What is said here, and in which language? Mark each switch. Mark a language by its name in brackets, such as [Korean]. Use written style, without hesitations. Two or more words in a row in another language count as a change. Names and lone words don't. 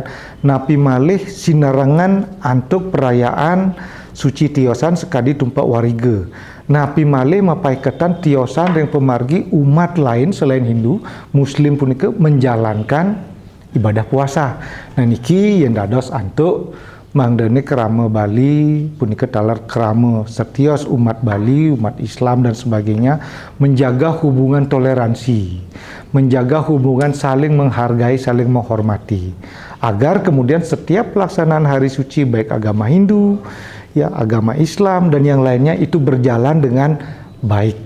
[Balinese] Napi malih sinarangan antuk perayaan suci tiosan sekadi tumpak wariga. Napi malih mapaiketan tiosan ring pemargi [Indonesian] umat lain selain Hindu, Muslim [Balinese] puniki [Indonesian] menjalankan ibadah puasa. [Balinese] Nah niki yang dados antuk mangdene kerama Bali punika talar kerama setios umat Bali, [Indonesian] umat Islam dan sebagainya menjaga hubungan toleransi, menjaga hubungan saling menghargai, saling menghormati, agar kemudian setiap pelaksanaan hari suci baik agama Hindu, ya agama Islam dan yang lainnya itu berjalan dengan baik.